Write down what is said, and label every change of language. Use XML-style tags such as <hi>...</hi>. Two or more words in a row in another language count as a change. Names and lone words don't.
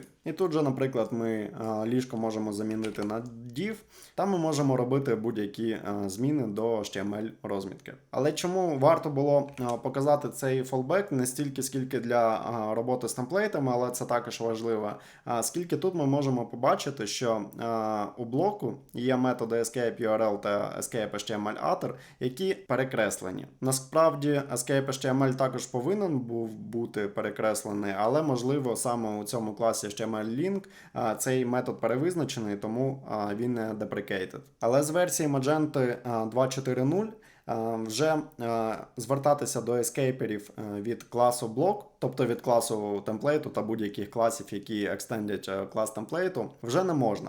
<uk>І тут же, наприклад, ми ліжко можемо замінити на div, та ми можемо робити будь-які зміни до HTML розмітки. Але чому варто було показати цей fallback не стільки, скільки для роботи з темплейтами, але це також важливо, скільки тут ми можемо побачити, що у блоку є методи</uk> <en>escape URL</en> <uk>та</uk> <en>escape HTML author,</en> <uk>які перекреслені. Насправді</uk> <en>escape HTML</en> <uk>також повинен був бути перекреслений, але можливо саме у цьому класі HTML-link цей метод перевизначений, тому він не deprecated. Але з версії Magento 2.4.0 вже звертатися до ескейперів від класу блок, тобто від класу темплейту та будь-яких класів, які екстендять клас темплейту, вже не можна.</uk>